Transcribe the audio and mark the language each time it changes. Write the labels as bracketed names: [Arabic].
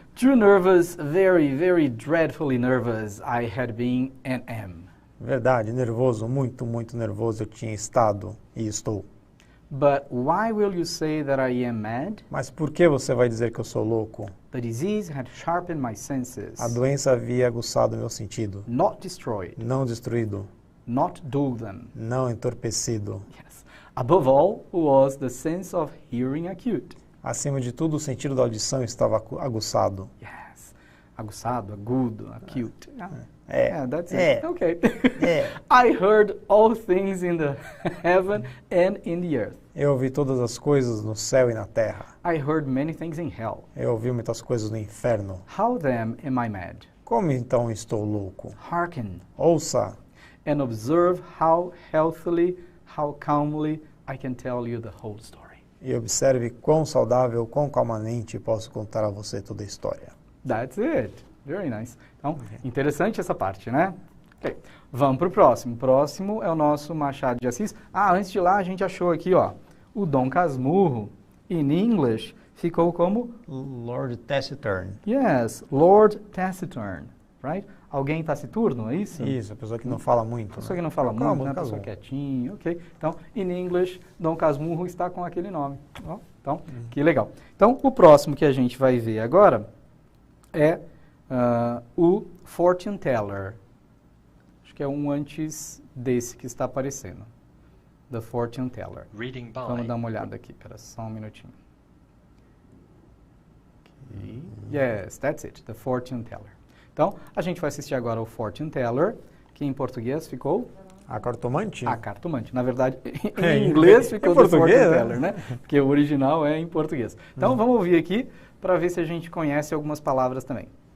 [English] Too nervous, very, very dreadfully nervous I had been and am. [Portuguese] Verdade, nervoso, muito, muito nervoso eu tinha estado e estou. [English] But why will you say that I am mad? [Portuguese] Mas por que você vai dizer que eu sou louco? [English] The disease had sharpened my senses, [Portuguese] A doença havia aguçado meu sentido, [English] not destroyed, [Portuguese] não destruído, [English] not dulled them. [Portuguese] não entorpecido. [English] Yes. Above all was the sense of hearing acute. [Portuguese] Acima de tudo, o sentido da audição estava aguçado. [English] Yes. [Portuguese] Aguçado, agudo, [English] acute. [Portuguese] É. [English] Yeah, that's [Portuguese] É. [English] it. Okay. [Portuguese] É. [English] I heard all things in the heaven and in the earth. [Portuguese] Eu ouvi todas as coisas no céu e na terra. [English] I heard many things in hell. [Portuguese] Eu ouvi muitas coisas no inferno. [English] How then am I mad? [Portuguese] Como então estou louco? [English] Hearken [Portuguese] Ouça [English] and observe how healthily, how calmly I can tell you the whole story. [Portuguese] e observe quão saudável, quão calmamente posso contar a você toda a história. [English] That's it. Very nice. [Portuguese] Então, interessante essa parte, né? Ok. Vamos para o próximo. O próximo é o nosso Machado de Assis. Ah, antes de lá, a gente achou aqui, ó, o Dom Casmurro. [English] In English, [Portuguese] ficou como, [English] Lord Taciturn. yes, Lord Taciturn, right? [Portuguese] Alguém taciturno, é isso? Isso, a pessoa que não fala muito. Pessoa né? que não fala Calma, muito, né? Casmurro. Pessoa quietinha, ok. Então, [English] in English, [Portuguese] Dom Casmurro está com aquele nome. Ó, então, que legal. Então, o próximo que a gente vai ver agora é o Fortune Teller. Acho que é um antes desse que está aparecendo. [English] The Fortune Teller. Reading by. [Portuguese] Vamos dar uma olhada aqui, pera só um minutinho. [English] Okay. Yes, that's it, The Fortune Teller. [Portuguese] Então, a gente vai assistir agora ao Fortune Teller, que em português ficou A cartomante? a cartomante. Na verdade, É, em inglês em ficou The português, [English] Fortune [Portuguese] né? [English] Teller, né? [Portuguese] Porque o original é em português. Então, vamos ouvir aqui para ver se a gente conhece algumas palavras também.